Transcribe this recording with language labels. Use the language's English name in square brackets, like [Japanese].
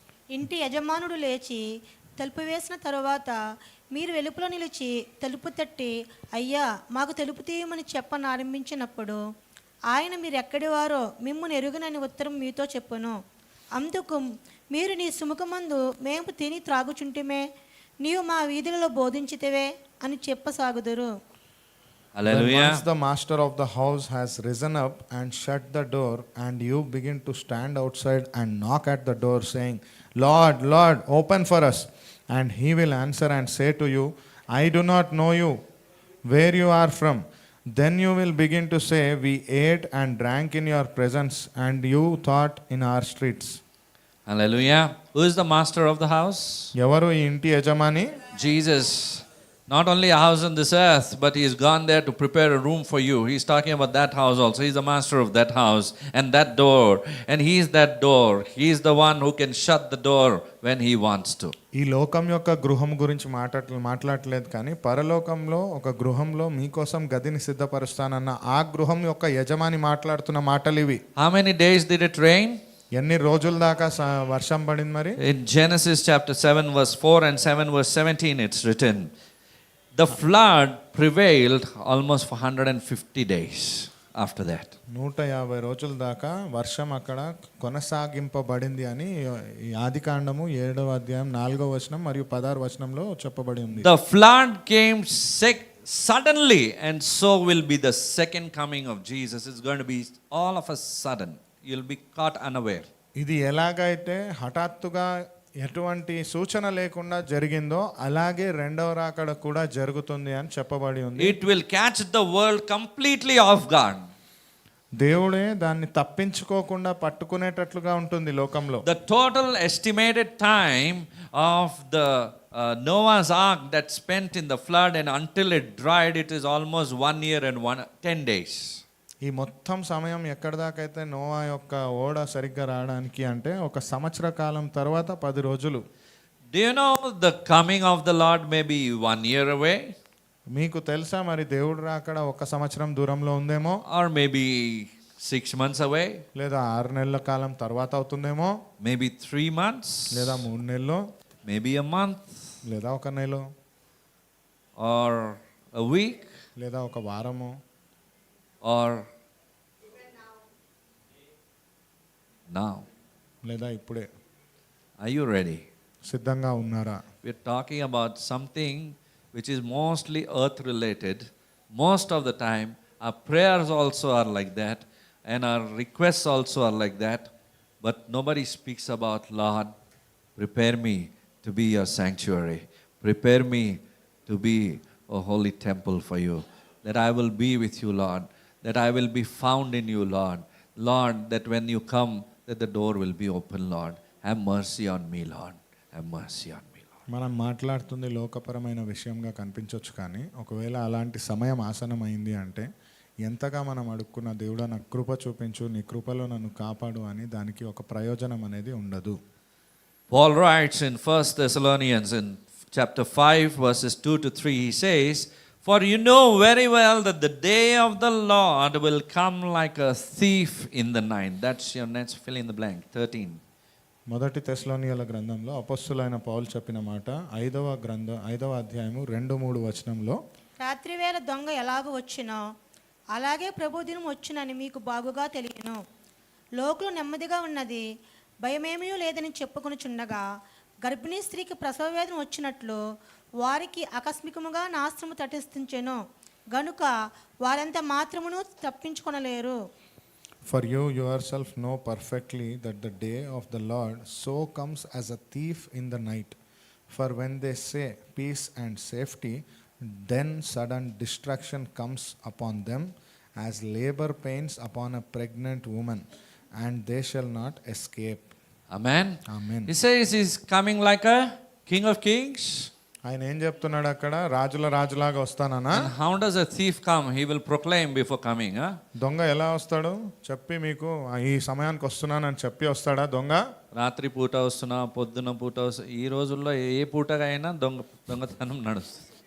[Telugu] ఇంటి యజమానుడు లేచి తలుపు వేసిన తరువాత మీరు వెలుపల నిలిచి తలుపు తట్టి, అయ్యా మాకు తలుపు తీయమని చెప్పనారంభించినప్పుడు ఆయన మీరు ఎక్కడివారో మిమ్మును ఎరుగునని ఉత్తరం మీతో చెప్పును. అందుకు మీరు నీ సుముఖమందు మేము తిని త్రాగుచుంటిమే, నీవు మా వీధులలో బోధించితివే అని చెప్పసాగుదురు. [English] Hallelujah. Once the master of the house has risen up and shut the door, and you begin to stand outside and knock at the door, saying, Lord, Lord, open for us. And he will answer and say to you, I do not know you, where you are from. Then you will begin to say, we ate and drank in your presence, and you thought in our streets. Hallelujah. Who is the master of the house? [Telugu] ఎవరు ఈ ఇంటి యజమాని? [English] Jesus. Not only a house on this earth, but he's gone there to prepare a room for you. He's talking about that house also. He's the master of that house and that door. And he's that door. He's the one who can shut the door when he wants to. [Telugu] ఈ లోకం యొక్క గృహం గురించి మాట్లాడలేదు కానీ పరలోకంలో ఒక గృహంలో మీకోసం గదిని సిద్ధపరుస్తానన్న ఆ గృహం యొక్క యజమాని మాట్లాడుతున్న మాటలు ఇవి. [English] How many days did it rain? [Telugu] ఎన్ని రోజుల దాకా వర్షం పడింది మరి? [English] In Genesis chapter 7 verse 4 and 7 verse 17 it's written, the flood prevailed almost for 150 days after that. [Telugu] 150 రోజుల దాకా వర్షం అక్కడ కొనసాగింపబడింది అని ఈ ఆదికాండము 7వ అధ్యాయం 4వ వచనం మరియు 16వ వచనంలో చెప్పబడి ఉంది. [English] The flood came suddenly, and so will be the second coming of Jesus. It's going to be all of a sudden. You'll be caught unaware. [Telugu] ఇది ఎలాగైతే హఠాత్తుగా ఎటువంటి సూచన లేకుండా జరిగిందో అలాగే రెండవ రాకడ కూడా జరుగుతుంది అని చెప్పబడి ఉంది. [English] It will catch the world completely off guard. [Telugu] దేవుడే దాన్ని తప్పించుకోకుండా పట్టుకునేటట్లుగా ఉంటుంది లోకంలో. [English] The total estimated time of the Noah's ark that spent in the flood and until it dried, it is almost 1 year and 10 days. [Telugu] ఈ మొత్తం సమయం ఎక్కడి దాకైతే Noah యొక్క ఓడ సరిగ్గా రావడానికి అంటే ఒక సంవత్సర కాలం తర్వాత 10 రోజులు. [English] Do you know the coming of the Lord may be 1 year away? [Telugu] మీకు తెలుసా మరి దేవుడు రాకడ ఒక సంవత్సరం దూరంలో ఉందేమో, [English] Or maybe 6 months away? [Telugu] లేదా 6 నెలల కాలం తర్వాత అవుతుందేమో, [English] Maybe 3 months? [Telugu] లేదా 3 నెలలు, [English] Maybe a month? [Telugu] లేదా ఒక నెల, [English] Or a week? [Telugu] లేదా ఒక వారము, [English] Or now? [Telugu] లేదా ఇప్పుడే. [English] Are you ready? [Telugu] సిద్ధంగా ఉన్నారా? [English] We're talking about something which is mostly earth related. Most of the time, our prayers also are like that, and our requests also are like that. But nobody speaks about, Lord, prepare me to be your sanctuary. Prepare me to be a holy temple for you. That I will be with you, Lord. That I will be found in you, Lord. Lord, that when you come, that the door will be open, Lord. Have mercy on me, Lord. Have mercy on me, Lord. [Telugu] మనం మాట్లాడుతుంది లోకపరమైన విషయంగా కనిపించవచ్చు కానీ ఒకవేళ అలాంటి సమయం ఆసనమైంది అంటే ఎంతగా మనం అడుక్కున్న దేవుడా నాకు కృప చూపించు, నీ కృపలో నన్ను కాపాడు అని దానికి ఒక ప్రయోజనం అనేది ఉండదు. [English] Paul writes in 1 Thessalonians in chapter 5 verses 2 to 3, he says, for you know very well that the day of the Lord will come like a thief in the night. That's your next, fill in the blank, 13. [Telugu] మొదటి తెస్సలోనియుల గ్రంథంలో అపొస్తలుడైన పౌలు చెప్పిన మాట 5వ అధ్యాయము 2-3 వచనంలో, రాత్రివేళ దొంగ ఎలాగ వచ్చినో అలాగే ప్రభు దినం వచ్చునని మీకు బాగుగా తెలియను. లోకులు నెమ్మదిగా ఉన్నది, భయమేమీ లేదని చెప్పుకొనుచుండగా గర్భిణీ స్త్రీకి ప్రసవ వేదన వచ్చినట్లు వారికి ఆకస్మికముగా నాశనము తటిస్తుంచెను గనుక వారంత మాత్రమును తప్పించుకొనలేరు. [English] For you yourself know perfectly that the day of the Lord so comes as a thief in the night. For when they say peace and safety, then sudden destruction comes upon them as labor pains upon a pregnant woman, and they shall not escape. Amen. Amen. He says he's coming like a king of kings. [Telugu] ఆయన ఏం చెప్తున్నాడు అక్కడ? రాజులాగా వస్తానన్నా. [English] And how does a thief come? He will proclaim before coming. [Telugu] దొంగ ఎలా వస్తాడు? చెప్పి మీకు ఈ సమయానికి వస్తున్నానని చెప్పి వస్తాడా దొంగ? రాత్రి పూట వస్తున్నా, పొద్దున పూట వస్తున్నా, ఈ రోజుల్లో ఏ పూటగా అయినా దొంగతనం నడుస్తుంది.